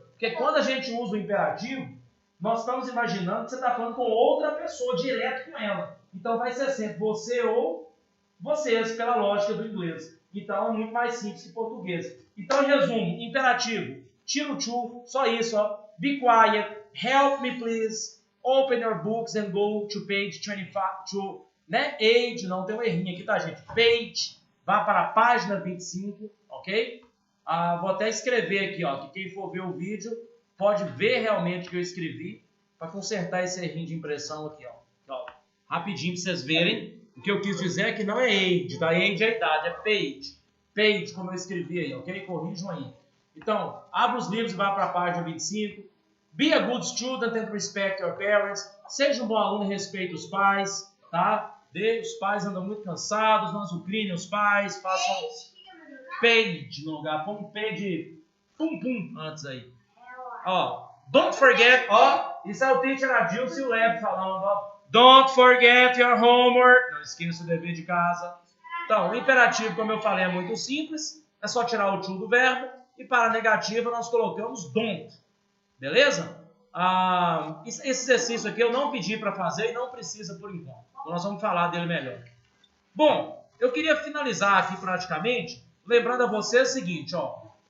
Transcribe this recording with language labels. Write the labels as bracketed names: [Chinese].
[Portuguese] Porque quando a gente usa o imperativo, nós estamos imaginando que você está falando com outra pessoa, direto com ela. Então vai ser sempre você ou vocês, pela lógica do inglês. Então é muito mais simples que português. Então, em resumo, imperativo, tira o to, só isso, ó. [English] Be quiet, help me please, open your books and go to page 25, né? [Portuguese] Age, não tem um errinho aqui, tá, gente? Page, vá para a página 25, ok? Vou até escrever aqui, ó, que quem for ver o vídeo pode ver realmente o que eu escrevi para consertar esse errinho de impressão aqui, ó. Rapidinho para vocês verem. O que eu quis dizer é que não é age, tá? Age é a idade, é page. Page, como eu escrevi aí, ok? Corrijam aí. Então, abre os livros e vá para a página 25. [English] Be a good student and respect your parents. [Portuguese] Seja um bom aluno e respeite os pais, tá? Os pais andam muito cansados, não azucrinem os pais, façam page no lugar. Põe um P de pum antes aí. Ó, [English] don't forget, [Portuguese] ó, isso é o teacher Adilson e o Leb falando, ó. [English] Don't forget your homework. [Portuguese] Não esqueça o dever de casa. Então, o imperativo, como eu falei, é muito simples. É só tirar o to do verbo. E para a negativa, nós colocamos don't. Beleza? Esse exercício aqui eu não pedi para fazer e não precisa por enquanto. Então, nós vamos falar dele melhor. Bom, eu queria finalizar aqui praticamente, lembrando a vocês o seguinte, ó.